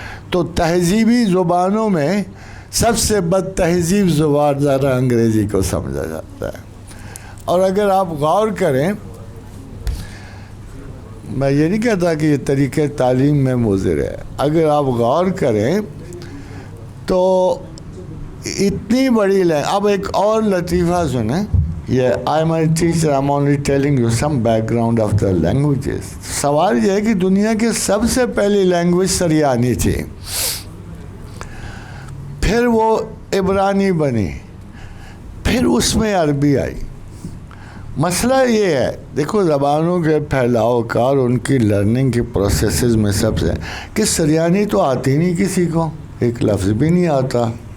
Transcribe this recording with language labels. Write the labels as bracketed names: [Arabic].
[Urdu] تو تہذیبی زبانوں میں سب سے بد تہذیب زبان ذرا انگریزی کو سمجھا جاتا ہے. اور اگر آپ غور کریں، میں یہ نہیں کہتا کہ یہ طریقہ تعلیم میں مضر ہے، اگر آپ غور کریں تو اتنی بڑی اب ایک اور لطیفہ سنیں. [English] یہ I am a teacher, I'm only telling you some background of the languages. [Urdu] سوال یہ ہے کہ دنیا کی سب سے پہلی لینگویج سریانی تھی، پھر وہ عبرانی بنی، پھر اس میں عربی آئی. مسئلہ یہ ہے، دیکھو زبانوں کے پھیلاؤ کا اور ان کی لرننگ کی پروسیسز میں سب سے کہ سریانی تو آتی نہیں کسی کو، ایک لفظ بھی نہیں آتا.